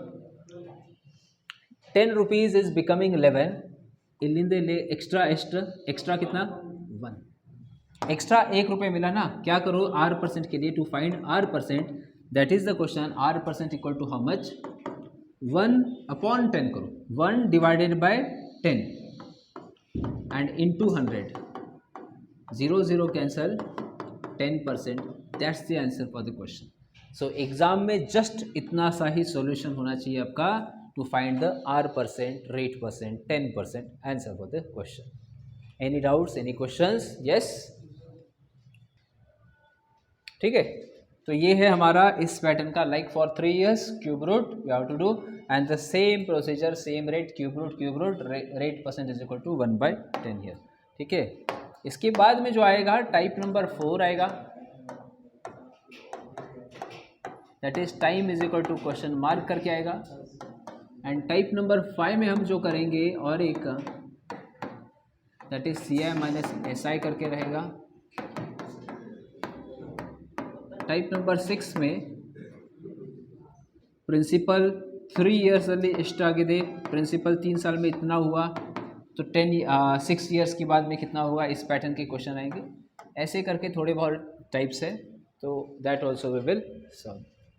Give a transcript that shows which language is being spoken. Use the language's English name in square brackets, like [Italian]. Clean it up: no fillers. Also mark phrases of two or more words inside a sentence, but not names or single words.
[English] 10 rupees is becoming 11, [Kannada] ಇಲ್ಲಿಂದ ಲೇ [English] एक्स्ट्रा कितना 1, एक्स्ट्रा 1 [Hindi] रुपये मिला ना, क्या करो r% के लिए, [English] to find r%, that is the question, r% equal to how much, 1/10 करो, 1 divided by 10 and into 100, 0 0 cancel, 10%, that's the answer for the question. [Hindi] सो एग्जाम में जस्ट इतना सा ही सॉल्यूशन होना चाहिए आपका, [English] To find the r%, rate percent, 10% answer for the question. Any doubts, any questions, yes, [Hindi] ठीक है। तो ये है हमारा इस पैटर्न का, [English] Like for 3 years cube root we have to do and the same procedure, same rate, cube root rate % is equal to 1/10 here, [Hindi] ठीक है। इसके बाद में जो आएगा [English] type number 4 [Hindi] आएगा, [English] that is time is equal to question mark [Hindi] करके आएगा, एंड [English] type number 5 [Hindi] में हम जो करेंगे और एक [English] that is CI minus SI [Hindi] करके रहेगा, [English] type number 6 में principal 3 years [Kannada] ಅಲ್ಲಿ ಎಷ್ಟಾಗಿದೆ, [Hindi] प्रिंसिपल 3 साल में इतना हुआ, तो 6 years के बाद में कितना होगा, इस पैटर्न के क्वेश्चन आएंगे, ऐसे करके थोड़े बहुत टाइप्स है, तो [English] that also we will solve.